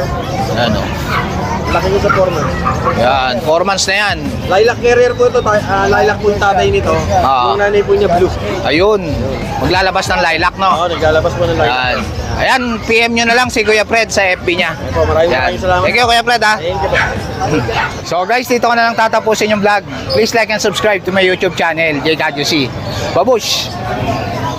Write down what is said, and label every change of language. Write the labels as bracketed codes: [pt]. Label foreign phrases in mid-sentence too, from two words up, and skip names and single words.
[tl] Yan oh. Lalaki niya sa 4 months. Yan, 4 months na yan. [en] Lilac carrier [tl] po ito. Lilac po yung tatay nito. Yung nanay po niya blue. Ayun. Maglalabas ng lilac, no? Oo, naglalabas po ng lilac. Yan. Ayan, PM nyo na lang si Kuya Fred sa FB niya. Po, maraming Yan. salamat. [en] Thank you, Kuya Fred, ha? Thank you po. So guys, [tl] dito ko na lang tatapusin yung vlog. [en] Please like and subscribe to my YouTube channel, JWC. [tl] Babush!